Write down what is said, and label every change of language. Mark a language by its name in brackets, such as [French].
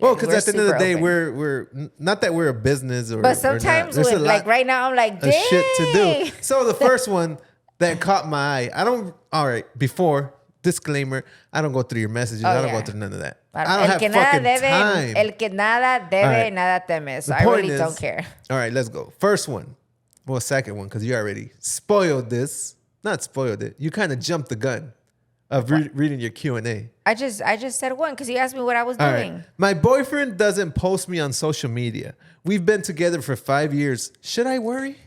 [English] Well, because at the end of the day, we're not that we're a business or. But sometimes, like right now, I'm like, dang. Shit to do. So the first one that caught my eye. All right. Before disclaimer, I don't go through your messages. I don't go through none of that. I don't have fucking time. [Spanish] El que nada debe, nada teme. [English] So I really don't care. All right, let's go. First one. Well, second one, because you already spoiled this. Not spoiled it. You kind of jumped the gun of reading your Q&A. I just said one because you asked me what I was doing. Right. My boyfriend doesn't post me on social media. We've been together for 5 years. Should I worry?